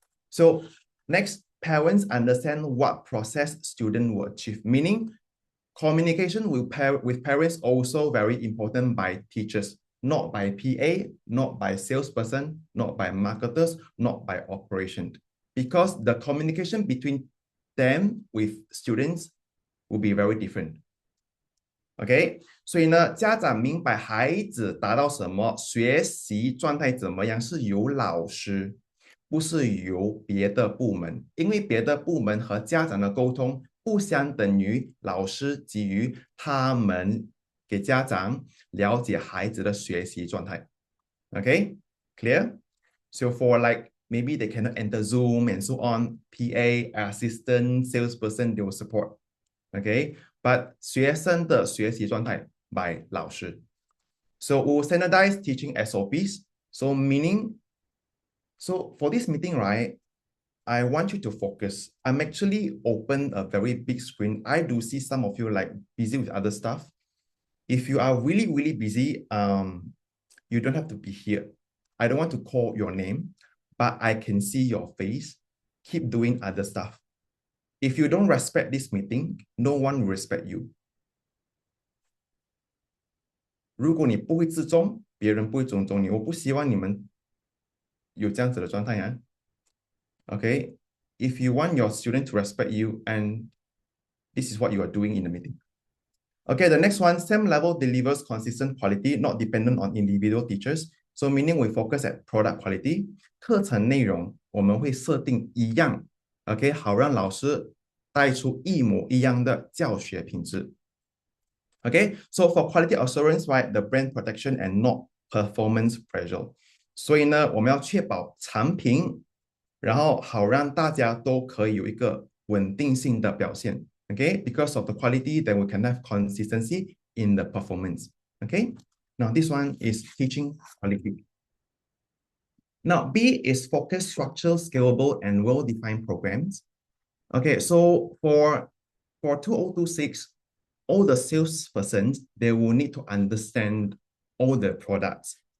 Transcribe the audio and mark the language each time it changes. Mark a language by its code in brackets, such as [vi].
[en] So next, parents understand what process student will achieve, meaning communication with parents also very important by teachers, not by PA, not by salesperson, not by marketers, not by operation. Because the communication between them with students will be very different. [zh] OK， 所以呢，家长明白孩子达到什么学习状态怎么样，是由老师，不是由别的部门，因为别的部门和家长的沟通不相等于老师给予他们给家长了解孩子的学习状态。 [en] OK, clear? So for like maybe they cannot enter Zoom and so on, PA, assistant, salesperson, they will support. Okay, but [zh] 学生的学习状态 by 老师. [en] So we will standardize teaching SOPs. So meaning, so for this meeting, right, I want you to focus. I'm actually open a very big screen. I do see some of you like busy with other stuff. If you are really, really busy, you don't have to be here. I don't want to call your name, but I can see your face. Keep doing other stuff. If you don't respect this meeting, no one will respect you. [zh] 如果你不会自重，别人不会尊重你。我不希望你们有这样子的状态啊。 [en] Okay, if you want your student to respect you, and this is what you are doing in the meeting. Okay, the next one, same level delivers consistent quality, not dependent on individual teachers. So meaning we focus at product quality. [zh] 课程内容我们会设定一样 ，OK， 好让老师带出一模一样的教学品质。 [en] Okay, so for quality assurance, right, the brand protection and not performance pressure. [zh] 所以呢，我们要确保产品，然后好让大家都可以有一个稳定性的表现。 [en] Okay, because of the quality, then we can have consistency in the performance. Okay, now this one is teaching quality. Now, B is focus, structural, scalable, and well-defined programs. Okay, so for 2026, all the salespersons, they will need to understand all the products.